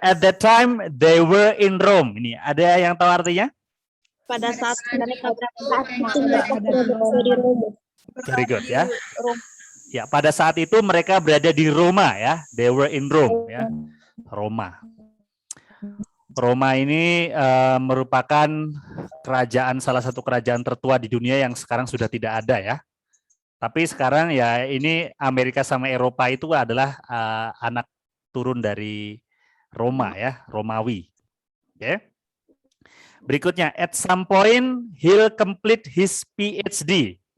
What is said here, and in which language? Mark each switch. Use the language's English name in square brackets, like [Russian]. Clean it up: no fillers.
[English] At that time they were in Rome. [Indonesian] Ini ada yang tahu artinya? Pada saat mereka berada di Roma. [English] Very good ya. [Indonesian] Ya, pada saat itu mereka berada di Roma ya. [English] They were in Rome [Indonesian] ya. Roma. Roma ini merupakan salah satu kerajaan tertua di dunia yang sekarang sudah tidak ada ya. Tapi sekarang ya ini Amerika sama Eropa itu adalah anak turun dari Roma ya, Romawi. Oke. Berikutnya, [English] at some point he'll complete his PhD.